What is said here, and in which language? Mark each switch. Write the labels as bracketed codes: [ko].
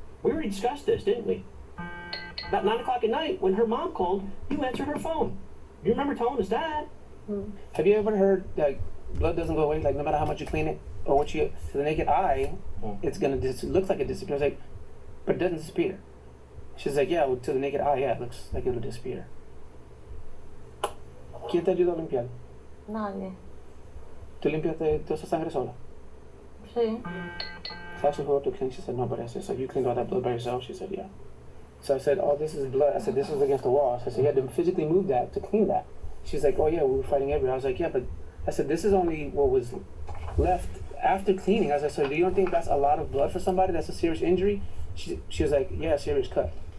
[en] We already discussed this, didn't we? About 9 o'clock at night, when her mom called, you answered her phone. You remember telling us that? Have you ever heard that blood doesn't go away? Like, no matter how much you clean it or what you, to the naked eye, it's going to looks like it disappears. Like, but it doesn't disappear. She's like, yeah, well, to the naked eye, yeah, it looks like it'll disappear. [es] ¿Quién te ayudó a limpiar? Nadie. ¿Tú limpiaste toda esa sangre sola? Sí. [en] So I asked her who to clean. She said, no, but I said, so you cleaned all that blood by yourself? She said, yeah. So I said, oh, this is blood. I said, this is against the wall. So I said, you had to physically move that to clean that. She's like, oh, yeah, we were fighting everywhere. I was like, yeah, but I said, this is only what was left after cleaning. I said, so do you don't think that's a lot of blood for somebody? That's a serious injury? She was like, yeah, serious cut.